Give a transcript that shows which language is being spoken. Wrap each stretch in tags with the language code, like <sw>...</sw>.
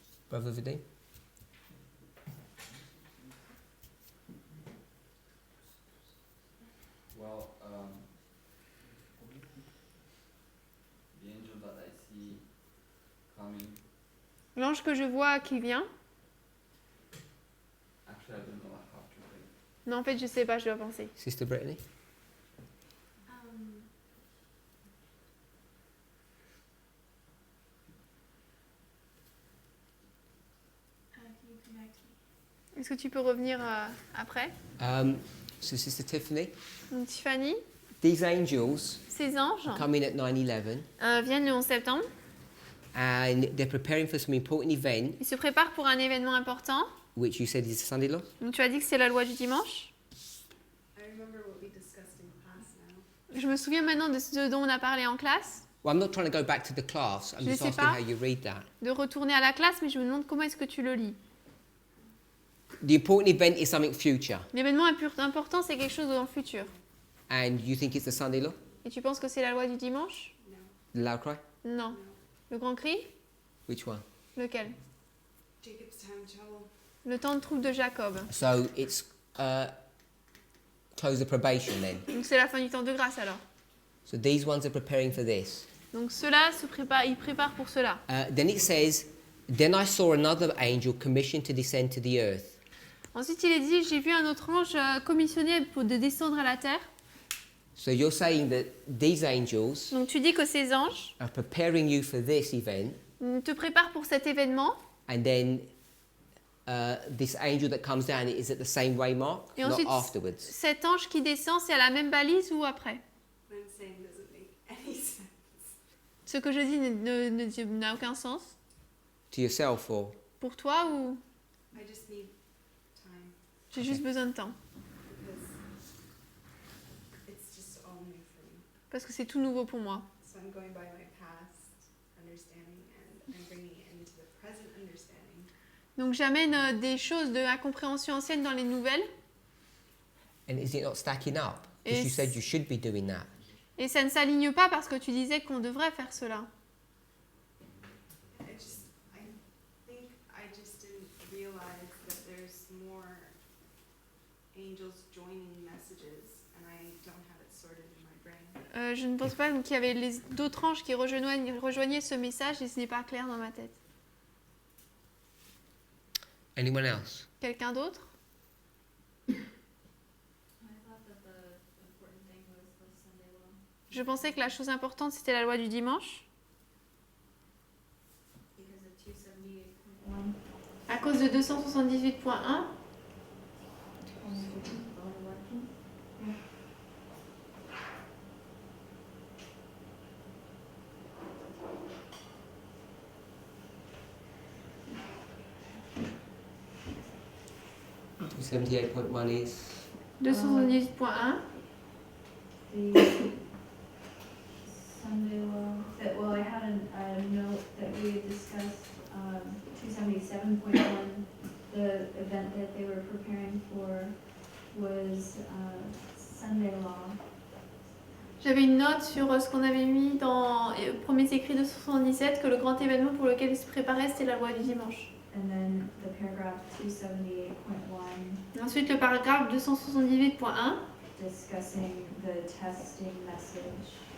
<en>Brother Vadim? Well, the angel that I see coming.</en> <fr>L'ange que je vois qui vient.</fr> <en>Actually, I don't know. I have to wait.</en> <fr>Non, en fait, je sais pas, je dois penser.</fr> <en>Sister Brittany? Can you come back to me?</en> <fr>Est-ce que tu peux revenir après?</fr> <en>So Sister Tiffany,</en> <fr>Donc, Tiffany,</fr> <en>these angels</en> <fr>ces anges</fr> <en>come in at 9/11</en> <fr>viennent le 11 septembre.</fr> <en>and they're preparing for some important event,</en> <fr>Ils se préparent pour un événement important.</fr> <en>which you said is the Sunday law.</en> <fr>Donc, tu as dit que c'est la loi du dimanche.</fr> <en>I remember what we discussed in class now.</en> <fr>Je me souviens maintenant de ce dont on a parlé en classe,</fr> <en>Well, I'm not trying to go back to the class. I'm</en> <fr>Je</fr> <en>just</en> <fr>sais</fr> <en>asking</en> <fr>pas.</fr> <en>how you read that.</en> <fr>de retourner à la classe, mais je me demande comment est-ce que tu le lis.</fr> <en>The important event is something future,</en> <fr>L'événement important, c'est quelque chose dans le futur.</fr> <en>and you think it's the Sunday law,</en> <fr>Et tu penses que c'est la loi du dimanche?</fr> <en>the loud cry.</en> <fr>Non. Le grand cri?</fr> <en>Which one?</en> <fr>Lequel?</fr> <en>Jacob's time trouble.</en> <fr>Le temps de trouble de Jacob.</fr> <en>So it's close the probation then.</en> <fr>Donc c'est la fin du temps de grâce alors.</fr> <en>So these ones are preparing for this.</en> <fr>Donc ceux-là ils préparent pour cela.</fr> <en>Then it says, then I saw another angel commissioned to descend to the earth.</en> <fr>Ensuite il est dit, j'ai vu un autre ange commissionné de descendre à la terre.</fr> <en>So you're saying that these angels</en> <fr>Donc tu dis que ces anges</fr> <en>are preparing you for this event,</en> <fr>te préparent pour cet événement.</fr> <en>and then this angel that comes down is at the same way mark,</en> <fr>Et</fr> <en>not</en> <fr>ensuite,</fr> <en>afterwards.</en> <fr>cet ange qui descend, c'est à la même balise ou après?</fr> <en>What I'm saying doesn't make any sense.</en> <fr>Ce que je dis n'a aucun sens.</fr> <en>To yourself, or</en> <fr>Pour toi ou</fr> <en>I just need time</en> <fr>j'ai juste besoin de temps?</fr> <en>because it's just all new for me.</en> <fr>Parce que c'est tout nouveau pour moi.</fr> <en>So I'm going by my past understanding and I'm bringing it into the present understanding.</en> <fr>Donc j'amène des choses de la compréhension ancienne dans les nouvelles.</fr> <en>and is it not stacking up? Because you It's- said you should be doing that.</en> <fr>Et ça ne s'aligne pas parce que tu disais qu'on devrait faire cela.</fr> <en>I think I just didn't realize that there's more angels joining messages and I don't have it sorted in my brain.</en> <fr>Je ne pense pas qu'il y avait d'autres anges qui rejoignaient ce message et ce n'est pas clair dans ma tête.</fr> <en>Anyone else?</en> <fr>Quelqu'un d'autre?</fr> <en>the important thing was the Sunday law.</en> <fr>Je pensais que la chose importante, c'était la loi du dimanche.</fr> <en>Because of 278.1.</en> <fr>À cause de 278.1.</fr> <en>Two 78.1 is 278.1. The Sunday law, that, well, I had a note that we had discussed, 277.1, the event that they were preparing for was, Sunday law.</en> <fr>J'avais une note sur ce qu'on avait mis dans premiers écrits de 77, que le grand événement pour lequel il se préparait, c'était la loi du dimanche.</fr> <en>And then the paragraph 278.1</en> <fr>Ensuite, le paragraphe 278.1</fr> <en>discussing the testing message</en>